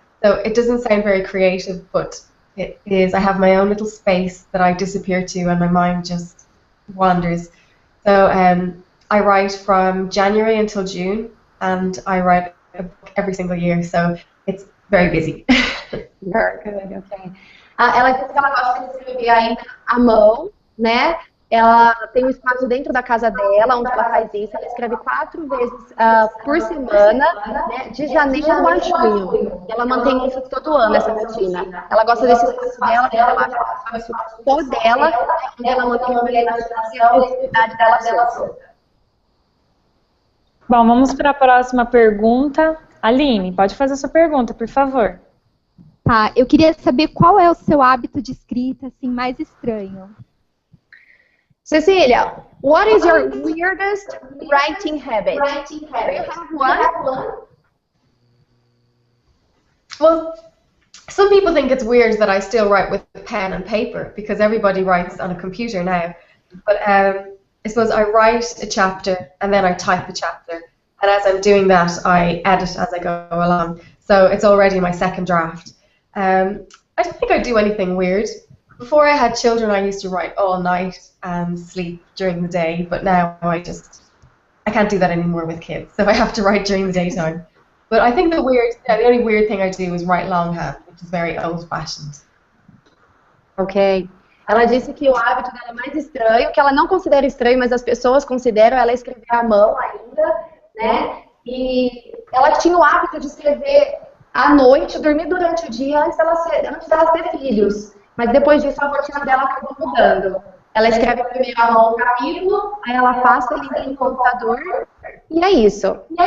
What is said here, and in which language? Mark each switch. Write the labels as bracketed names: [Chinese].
[English] So it doesn't sound very creative, but it is. I have my own little space that I disappear to and my mind just wanders. So I write from January until June, and I write a book every single year, so it's very busy. Very good, ok. [Portuguese] Ela disse que ela gosta de escrever ainda à mão, né? Ela tem um espaço dentro da casa dela, onde ela faz isso. Ela escreve 4 vezes por semana, né, de janeiro a junho. Ela mantém isso todo ano, essa rotina. Ela gosta desse espaço dela, que ela acha que é um espaço só dela, onde ela mantém uma imaginação e a criatividade dela solta. Bom, vamos para a próxima pergunta. Aline, pode fazer a sua pergunta, por favor. Tá, eu queria saber qual é o seu hábito de escrita, assim, mais estranho. [English] Cecelia, what is your weirdest writing habit? Do you have one? Well, some people think it's weird that I still write with pen and paper because everybody writes on a computer now. But I suppose I write a chapter and then I type a chapter. And as I'm doing that, I edit as I go along. So it's already my second draft. I don't think I do anything weird. Before I had children, I used to write all night and sleep during the day, but now I can't do that anymore with kids, so I have to write during the daytime. But I think the only weird thing I do is write longhand, which is very old-fashioned. Ok. [Portuguese] Ela disse que o hábito dela mais estranho, que ela não considera estranho, mas as pessoas consideram ela escrever à mão ainda, né? E ela tinha o hábito de escrever à noite, dormir durante o dia antes dela ter filhos. Mas depois disso a rotina dela acabou mudando. Ela escreve primeiro à mão um capítulo, aí ela passa, liga no computador, e é isso.